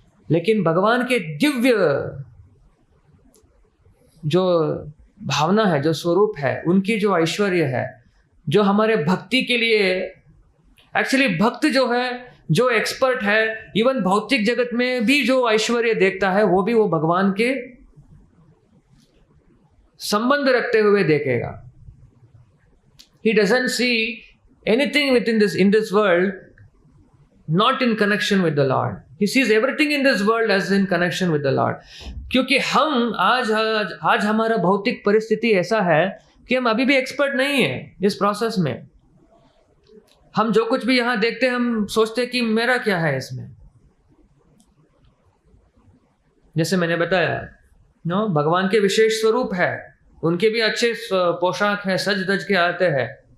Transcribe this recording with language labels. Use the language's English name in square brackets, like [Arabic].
[Hindi] लेकिन भगवान के दिव्य जो भावना है, जो स्वरूप है, उनकी जो ऐश्वर्य है, जो हमारे भक्ति के लिए एक्चुअली भक्त जो है, जो एक्सपर्ट है, इवन भौतिक जगत में भी जो ऐश्वर्य देखता है वो भी वो भगवान के संबंध रखते हुए देखेगा। [English] He doesn't see anything in this world not in connection with the Lord. He sees everything in this world as in connection with the Lord. [Hindi] क्योंकि हम आज हमारा भौतिक परिस्थिति ऐसा है कि हम अभी भी एक्सपर्ट नहीं है इस प्रोसेस में। हम जो कुछ भी यहाँ देखते हैं हम सोचते हैं कि मेरा क्या है इसमें। जैसे मैंने बताया भगवान के विशेष स्वरूप है, उनके भी अच्छे पोशाक है, सज धज के आते हैं।